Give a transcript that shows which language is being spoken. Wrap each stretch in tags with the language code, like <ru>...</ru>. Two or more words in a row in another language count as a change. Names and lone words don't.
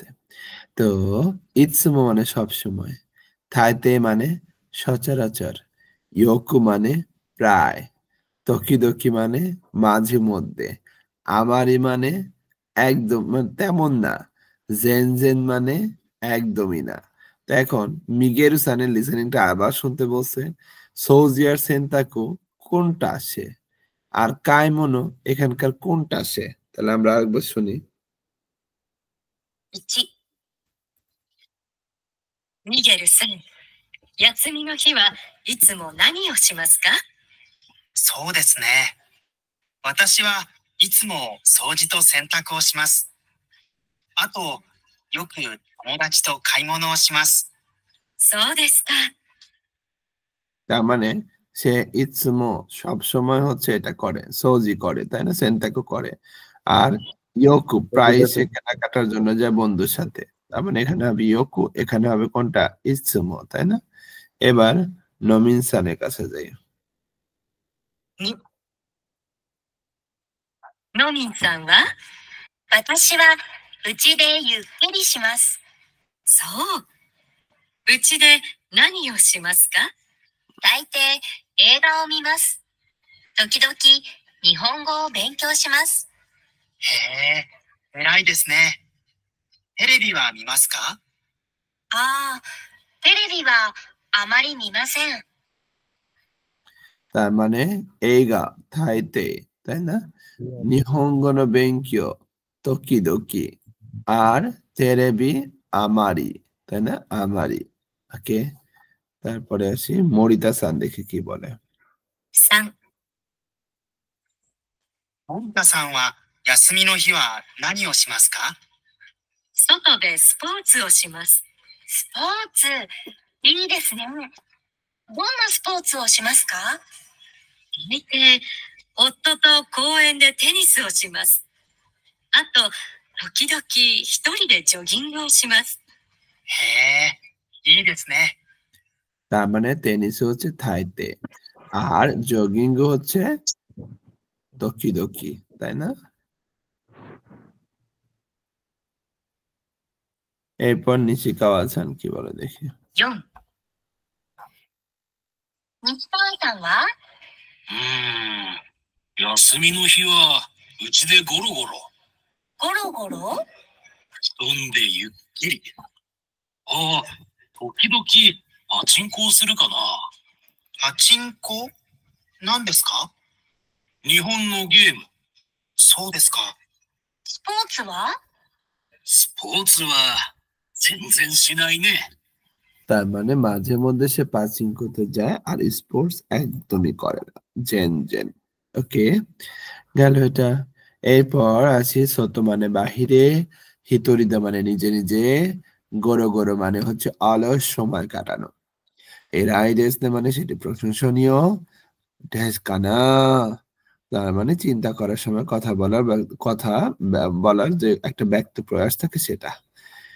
<bn>তো ইৎসুমো মানে সবসময়, তাইতে মানে সচরাচর, ইয়োকু মানে প্রায়, তোকিদোকি মানে মাঝে মধ্যে, আমারি মানে একদম তেমন না, জেনজেন মানে একদমই না। তো এখন মিগেরু সানের লিসেনিংটা আবার শুনতে বলছে। সৌজি আর সেন্তাকু কোনটা আসে, আর কাইমোনো এখানকার কোনটা আসে? তাহলে আমরা আরেকবার শুনি।</bn> <ja>1。ミゲルさん、休みの日はいつも何をしますか？そうですね。私はいつも掃除と洗濯をします。あと、よく友達と買い物をします。そうですか。</ja> <bn>তার মানে সে ইৎসুমো সব সময় হচ্ছে এটা করে, সৌজি করে, তাই না, সেন্তাকু করে, আর ইয়োকু প্রায় সে কেনাকাটার জন্য যায় বন্ধুর সাথে। তার মানে এখানে হবে ইয়োকু, এখানে হবে কোনটা, ইৎসুমো, তাই না? এবার নমিন সানের কাছে যাই।</bn> <ja>ノミンさんは私はうちでゆっくりします。そう。うちで何をしますか？大抵映画を見ます。時々日本語を勉強します。へえ、偉いですね。テレビは見ますか？ああ、テレビはあまり見ません。</ja> <bn>তার মানে</bn> <ja>映画 大抵,</ja> <bn>তাই না,</bn> <ja>日本語 の 勉強 時々,</ja> <bn>আর</bn> <ja>テレビ あまり,</ja> <bn>তাই না, আমারি। ওকে, তারপরে আসি মরিতা সান, দেখি কি বলে।</bn> <ja>3。森田さんは休みの日は何をしますか？外でスポーツをします。スポーツ、いいですね。どんなスポーツをしますか？大抵、夫と公園でテニスをします。あと、時々一人でジョギングをします。へえ、いいですね。</ja> <bn>তার মানে টেনিস হচ্ছে থাইতে, আর জগিং হচ্ছে তোকিদোকি, তাই না? এরপর নিশিকাওয়া সান কি বলে দেখি।</bn> <ja>4。西川さんは休みの日はうちでゴロゴロ。ゴロゴロ布団でゆっくり。ああ、時々パチンコをするかな。パチンコ何ですか？日本のゲーム。そうですか。スポーツはスポーツは全然しないね。</ja> <bn>তার মানে মাঝে মধ্যে সে পাচিনকোতে যায় আর স্পোর্টস একদমই করে না,</bn> <ja>全然.</ja> <bn>ওকে, গেল এটা। এরপর আসি সোতো মানে বাহিরে, হিতোরিদা মানে নিজে নিজে,</bn> <ja>ゴロゴロ</ja> <bn>মানে হচ্ছে অলস সময় কাটানো,</bn> <ja>偉い ですね</ja> <bn>মানে সেটি প্রশংসনীয়, ড্যাশ কানা তার মানে চিন্তা করার সময় কথা বলার যে একটা ব্যক্ত প্রয়াস থাকে সেটা।</bn>